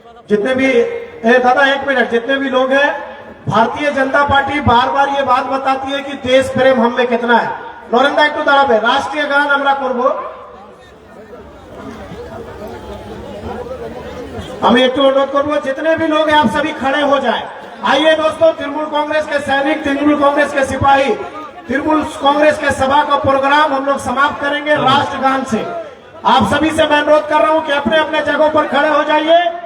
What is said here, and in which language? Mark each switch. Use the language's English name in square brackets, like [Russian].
[Hindi] जितने भी दादा 1 मिनट, जितने भी लोग हैं, भारतीय जनता पार्टी बार बार ये बात बताती है कि देश प्रेम हम में कितना है। [Bangla] नरेंद्र একটু দাঁড়াবে, রাষ্ট্রীয় গান আমরা করব। আমি একটু অনুরোধ করব [Hindi] जितने भी लोग हैं आप सभी खड़े हो जाएं। आइए दोस्तों, तृणमूल कांग्रेस के सैनिक, तृणमूल कांग्रेस के सिपाही, तृणमूल कांग्रेस के सभा का प्रोग्राम हम लोग समाप्त करेंगे राष्ट्रगान से। आप सभी से मैं अनुरोध कर रहा हूं कि अपने अपने जगहों पर खड़े हो जाइए।